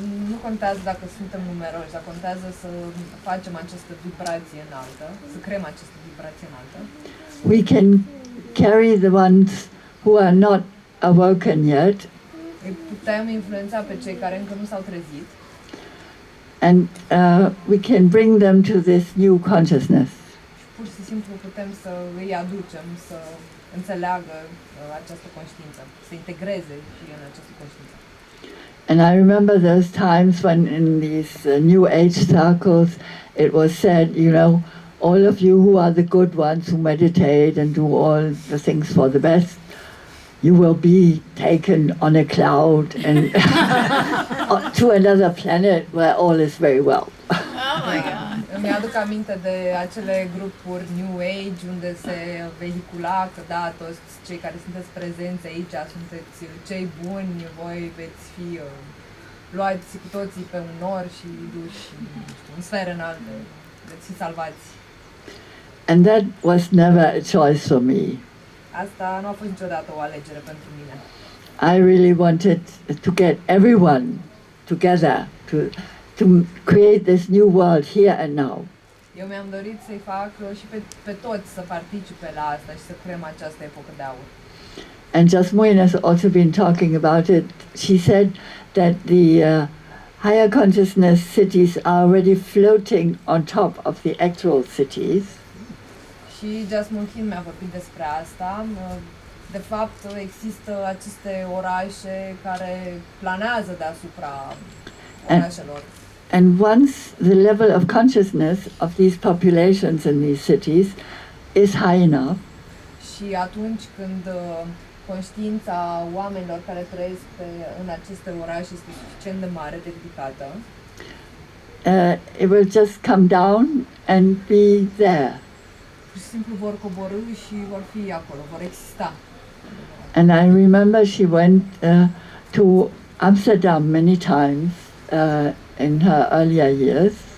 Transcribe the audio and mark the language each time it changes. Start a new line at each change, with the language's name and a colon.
Romanian: Nu contează dacă suntem numeroși, dar contează să facem această vibrație înaltă, să creăm această vibrație înaltă.
English: we can carry the ones who are not awoken yet,
Romanian: Îi putem influența pe cei care încă nu s-au trezit
English: and we can bring them to this new consciousness.
Romanian: și pur și simplu putem să îi aducem să înțeleagă această conștiință, să integreze și în această conștiință.
English: And I remember those times when in these New Age circles it was said, all of you who are the good ones who meditate and do all the things for the best, you will be taken on a cloud and to another planet where all is very well. Oh my God.
Romanian: Îmi aduc aminte de acele grupuri New Age unde se vehicula că da, toți cei care sunteți prezenți aici sunteți cei buni, voi veți fi luați cu toții pe un nor și duși în sfere înalte, veți fi salvați.
English: And that was never a choice for me.
Romanian: Asta nu a fost niciodată o alegere pentru mine.
English: I really wanted to get everyone together to create this new world here and now.
Romanian: Eu mi-am dorit să-i fac și pe toți să participe la asta și să creăm această epocă de aur.
English: And Jasmine has also been talking about it. She said that the higher consciousness cities are already floating on top of the actual cities.
Romanian: Și Jasmine Kim mi-a vorbit despre asta. De fapt, există aceste orașe care planează deasupra orașelor.
English: And once the level of consciousness of these populations in these cities is high enough,
Romanian: Și atunci când conștiința oamenilor care trăiesc în aceste orașe este suficient de mare, de ridicată,
English: it will just come down and be there.
Romanian: pur și simplu vor coborî și vor fi acolo, vor exista.
English: And I remember she went to Amsterdam many times in her earlier years.